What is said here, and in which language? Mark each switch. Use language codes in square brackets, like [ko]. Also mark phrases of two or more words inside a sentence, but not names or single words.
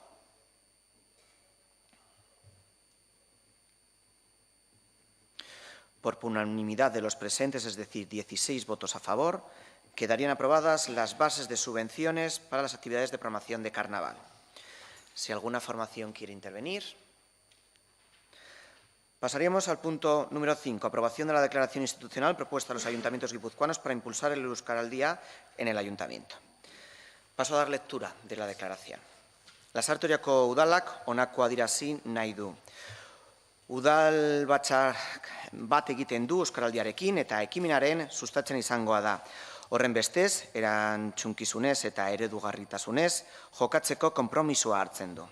[es] Por unanimidad de los presentes, es decir, 16 votos a favor, quedarían aprobadas las bases de subvenciones para las actividades de programación de carnaval. Si alguna formación quiere intervenir. Pasaríamos al punto número 5, aprobación de la declaración institucional propuesta a los ayuntamientos guipuzcoanos para impulsar el Euskaraldia en el ayuntamiento. Paso a dar lectura de la declaración. [eu] Lasarte Oriako udalak honako adierazi nahi du. Udal batzar bat egiten du Euskaraldiarekin eta ekimenaren sustatzen izangoa da. Horren bestez, erantzunkizunez eta eredugarritasunez, jokatzeko konpromisoa hartzen du.